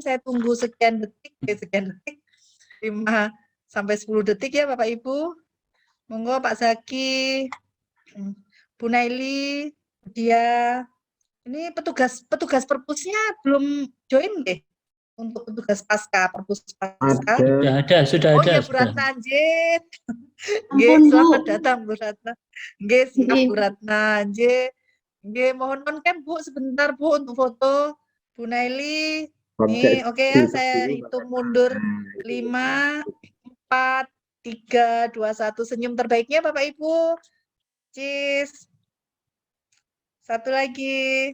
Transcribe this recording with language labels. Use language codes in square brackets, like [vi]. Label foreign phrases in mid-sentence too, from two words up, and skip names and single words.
[id] Saya tunggu sekian detik 5 sampai 10 detik ya Bapak Ibu. Monggo Pak Zaki, Bu Naili, dia. Ini petugas perpusnya belum join deh untuk petugas pasca, perpus pasca. Sudah ada. Oh iya Bu Ratna, nggih. Nggih, selamat datang Bu Ratna. Nggih, siap Bu Ratna, nggih. Nggih, mohon on-cam Bu sebentar Bu untuk foto. Bu Naili. Nih, oke ya, saya hitung mundur 5, 4, 3, 2, 1. Senyum terbaiknya Bapak Ibu. Cheese. Satu lagi.